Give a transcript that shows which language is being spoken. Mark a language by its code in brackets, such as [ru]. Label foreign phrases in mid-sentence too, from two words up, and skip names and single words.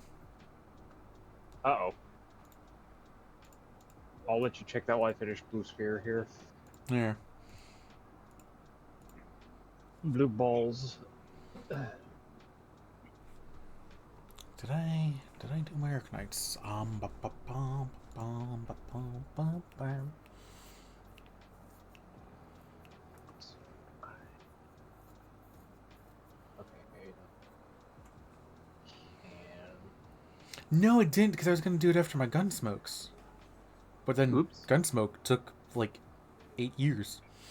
[en] Uh-oh. I'll let you check that while I finish Blue Sphere here. There. Blue balls. Did I do my Arknights? Ba ba bum bum ba bum bum bum. No, it didn't, because I was going to do it after my Gunsmokes. But then Oops. Gunsmoke took, like, 8 years.